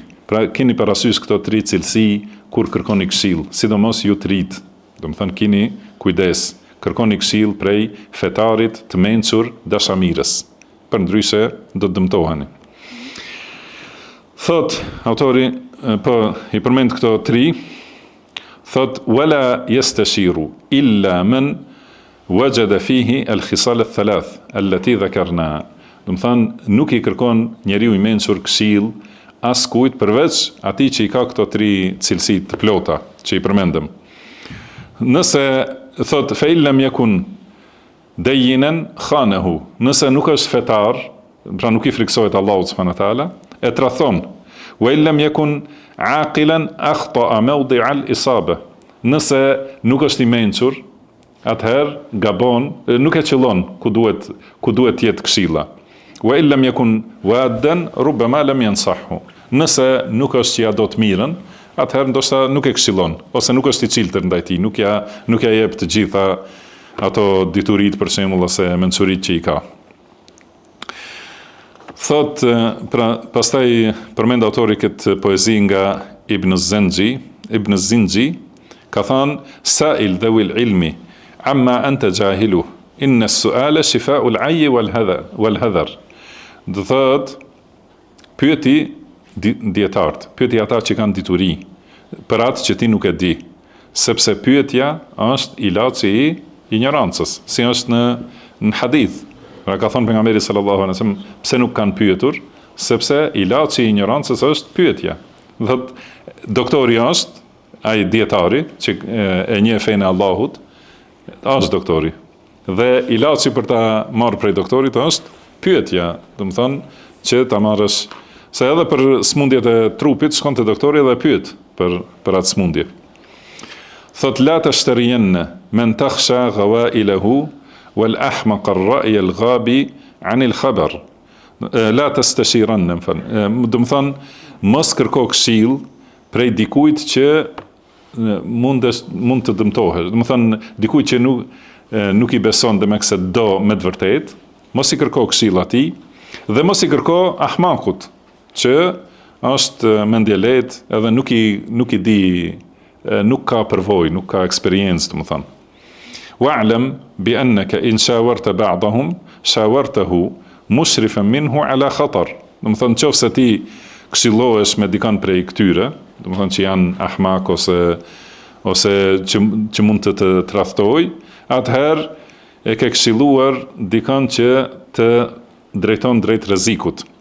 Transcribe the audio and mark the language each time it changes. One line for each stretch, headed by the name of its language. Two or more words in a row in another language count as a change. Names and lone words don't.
Albanian: Pra keni parasysh këto tri cilësi kur kërkoni këshill, sidomos ju të rit. Do të thënë keni kujdes, kërkoni këshill prej fetarit të mençur dashamirës. Përndryshe do të dëmtoheni. Thot autori, po i përmend këto tri, thot
Arabic: ولا يستشير إلا من وجد فيه الخصال الثلاث التي ذكرنا.
Albanian: Do të thënë nuk i kërkon njeriu i mençur këshill as kujt përveç atij që i ka këto tri cilësi të plota që i përmendëm. Nëse thot
Arabic: فإن لم يكن ديّنا خانه,
Albanian: nëse nuk është fetar, pra nuk i friksohet Allahut
Arabic: سبحانه وتعالى,
Albanian: e tradhon.
Arabic: وإن لم يكن عاقلا أخطأ موضع الإصابة.
Albanian: Nëse nuk është i mençur, atëherë gabon, nuk e qëllon ku duhet të jetë këshilla.
Arabic: وإن لم يكن ودّا ربما لم ينصحه.
Albanian: Nëse nuk është që ja do të mirën, atëherë ndoshta nuk e këshillon, ose nuk është i çiltër ndaj tij, nuk ja jep të gjitha ato dituritë për shembull ose mençuritë që i ka. Thot, pra pastaj përmend autori këtë poezi nga Ibn Zinji, ka thënë
Arabic: سائل ذوي العلم عما أنت جاهله إن السؤال شفاء العي والحصر.
Albanian: Do thot pyeti dietarët, pyeti ata që kanë dituri për atë që ti nuk e di, sepse pyetja është ilaçi i ignorancës, si është në hadith. Pra ka thënë pejgamberi
Arabic: صلى الله عليه وسلم,
Albanian: pse nuk kanë pyetur, sepse ilaçi i ignorancës është pyetja. Doktori është ai dietari që e njeh fenë e Allahut, është doktori. Dhe ilaçi për ta marrë prej doktorit është pyetja, do të thonë që ta marrësh, se edhe për smundjet e trupit shkon te doktori dhe pyet për atë smundje. Thot
Arabic: لا تستشيرن من تخشى غوائله والأحمق الرأي الغبي عن الخبر. لا تستشيرن,
Albanian: do të thonë mos kërko këshill prej dikujt që mund të dëmtohesh. Do të thonë dikujt që nuk i beson dhe me këse do me të vërtet, mos i kërko këshill atij dhe mos i kërko ahmakut që është mendje lehtë edhe nuk i di, nuk ka përvojë, nuk ka eksperiencë, do të thonë.
Arabic: واعلم بأنك إن شاورت بعضهم شاورته مشرفا منه على خطر.
Albanian: Do të thonë nëse ti këshillohesh me dikon prej këtyre, do të thonë që janë ahmak ose që mund të tradhtoj, atëherë e ke këshilluar dikon që të drejton drejt rrezikut.